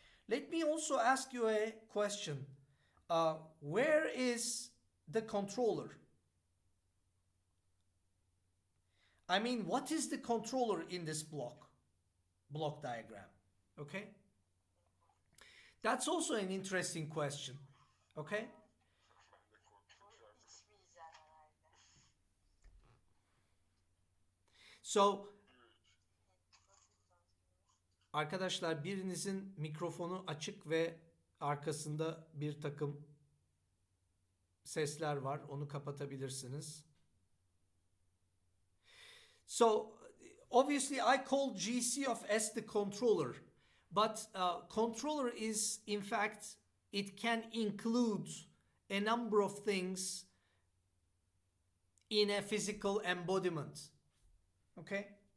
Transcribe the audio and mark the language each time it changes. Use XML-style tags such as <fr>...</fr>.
<en>Let me also ask you a question. Where is the controller? I mean, what is the controller in this block diagram? Okay, that's also an interesting question. Okay, so</en> <tr>arkadaşlar birinizin mikrofonu açık ve arkasında bir takım sesler var. Onu kapatabilirsiniz.</tr> <en>So obviously I call GC of S the controller, but controller is in fact it can include a number of things in a physical embodiment. Okay.</en>